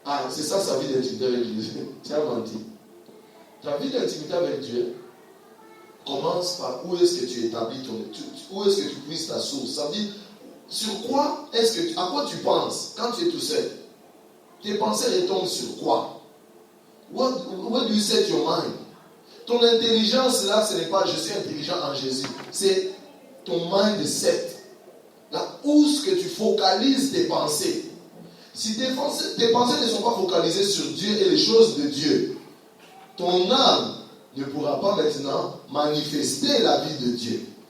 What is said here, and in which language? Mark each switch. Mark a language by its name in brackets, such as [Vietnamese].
[French] C'est ça sa vie d'intimité avec Jésus. Tu as menti. Ta vie d'intimité avec Dieu commence par où est-ce que tu établis ton étude, où est-ce que tu puisses ta source. Ça veut dire, à quoi tu penses quand tu es tout seul? Tes pensées retombent sur quoi? [English] Where do you set your mind? [French] Ton intelligence là, ce n'est pas je suis intelligent en Jésus. C'est ton mindset. Là où est-ce que tu focalises tes pensées? Si tes pensées ne sont pas focalisées sur Dieu et les choses de Dieu, ton âme ne pourra pas maintenant manifester la vie de Dieu.